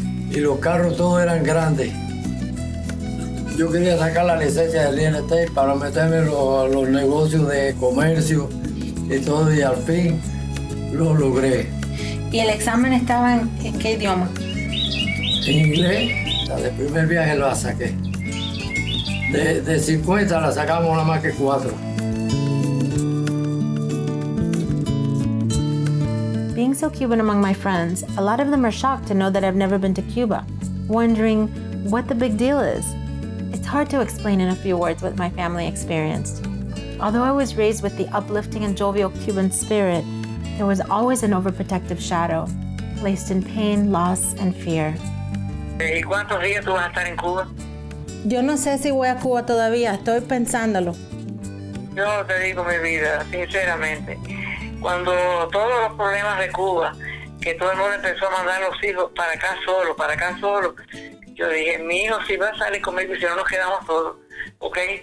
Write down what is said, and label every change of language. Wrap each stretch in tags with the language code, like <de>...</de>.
<es>y los carros todos eran grandes. Yo quería sacar la licencia del real estate para meterme a los negocios de comercio y todo, y al fin lo logré. ¿Y el examen estaba en qué idioma? En inglés, desde el primer viaje la saqué. De 50 la sacamos nada más que 4.</es> <en>Being so Cuban among my friends, a lot of them are shocked to know that I've never been to Cuba, wondering what the big deal is. It's hard to explain in a few words what my family experienced. Although I was raised with the uplifting and jovial Cuban spirit, there was always an overprotective shadow, placed in pain, loss, and fear.</en> <es>¿Y cuántos días tú vas a estar en Cuba? Yo no sé si voy a Cuba todavía, estoy pensándolo. Yo te digo mi vida, sinceramente, cuando todos los problemas de Cuba, que todo el mundo empezó a mandar a los hijos para acá solo, yo dije, mi hijo si va a salir conmigo y si no nos quedamos todos, ¿ok?</es>